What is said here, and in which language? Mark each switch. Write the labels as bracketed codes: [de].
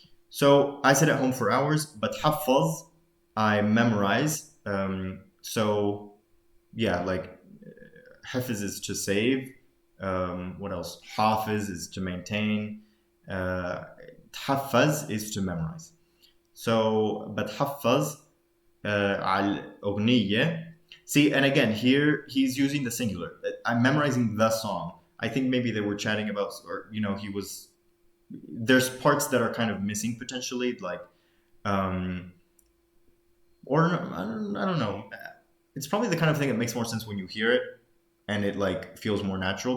[en] So I sit at home for hours, but حفظ, I memorize. So yeah, like حفظ is to save. What else? حافظ is to maintain. تحفظ is to memorize. So [ar] بتحفظ على الأغنية. [en] See, and again, here he's using the singular. I'm memorizing the song. I think maybe they were chatting about, or he was. There's parts that are kind of missing potentially, like, or I don't know. It's probably the kind of thing that makes more sense when you hear it, and it like feels more natural.